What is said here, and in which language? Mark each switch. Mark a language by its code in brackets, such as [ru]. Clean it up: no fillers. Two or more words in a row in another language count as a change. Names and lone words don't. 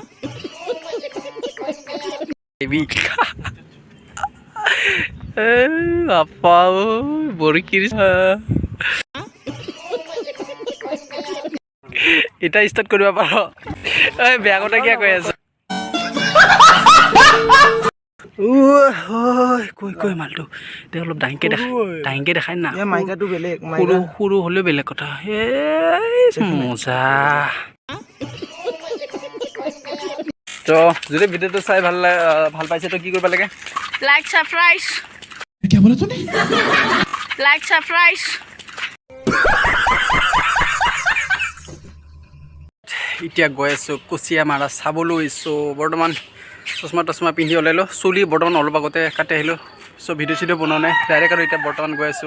[as] বাপা বৰকিৰ এতিয়া ষ্টাৰ্ট কৰিব পাৰ এই বেয়া কথা কিয় কৈ আছ কৈ মালটো দে অলপ ডাঙৰকৈ দেখাই না মাইকাটো বেলেগ সৰু হ'লেও বেলেগ কথা মজা তো যদি ভিডিঅ'টো চাই ভাল পাইছে তো কি কৰিব লাগে [en] like subscribe [hi] क्या बोला तूने [en] like subscribe [as] এতিয়া গৈ আছোঁ কুচিয়া মাৰা চাবলৈ আহিছোঁ বৰ্তমান চশমা পিন্ধি ওলালোঁ চুলি বৰ্তমান অলপ আগতে কাটি আহিলোঁ চ' ভিডিঅ' চিডিঅ' বনোৱা নাই ডাইৰেক্ট আৰু এতিয়া বৰ্তমান গৈ আছোঁ